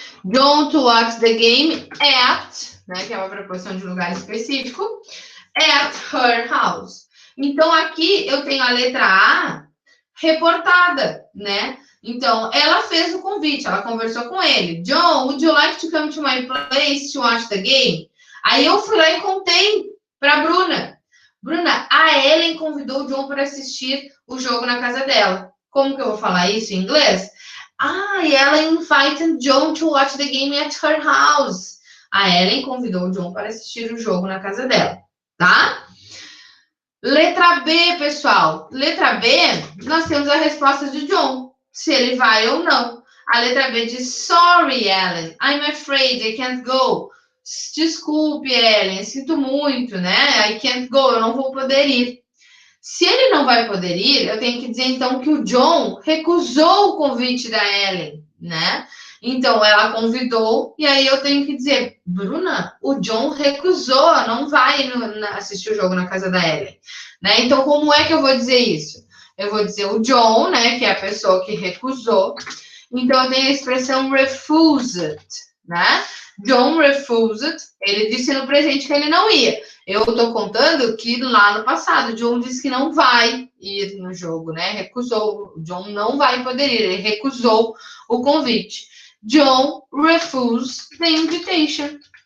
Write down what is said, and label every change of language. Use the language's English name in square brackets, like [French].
[English] John to watch the game at, né? [Portuguese] Que é uma preposição de lugar específico. [English] At her house. [Portuguese] Então, aqui eu tenho a letra A reportada, né? Então, ela fez o convite, ela conversou com ele. [English] John, would you like to come to my place to watch the game? [Portuguese] Aí eu fui lá e contei para Bruna. Bruna, a Ellen convidou o John para assistir o jogo na casa dela. Como que eu vou falar isso em inglês? [English] Ellen invited John to watch the game at her house. [Portuguese] A Ellen convidou o John para assistir o jogo na casa dela, tá? Letra B, pessoal. Letra B, nós temos a resposta de John, se ele vai ou não. A letra B diz, [English] sorry, Ellen, I'm afraid I can't go. [Portuguese] Desculpe, Ellen, sinto muito, né? [English] I can't go, [Portuguese] eu não vou poder ir. Se ele não vai poder ir, eu tenho que dizer, então, que o John recusou o convite da Ellen, né? Então, ela convidou, e aí eu tenho que dizer, Bruna, o John recusou, não vai assistir o jogo na casa da Ellen, né? Então, como é que eu vou dizer isso? Eu vou dizer o John, né, que é a pessoa que recusou. Então, eu tenho a expressão refused, né? [English] John refused, [Portuguese] ele disse no presente que ele não ia. Eu estou contando que lá no passado, John disse que não vai ir no jogo, né? Recusou. John não vai poder ir, ele recusou o convite. [English] John refused the invitation.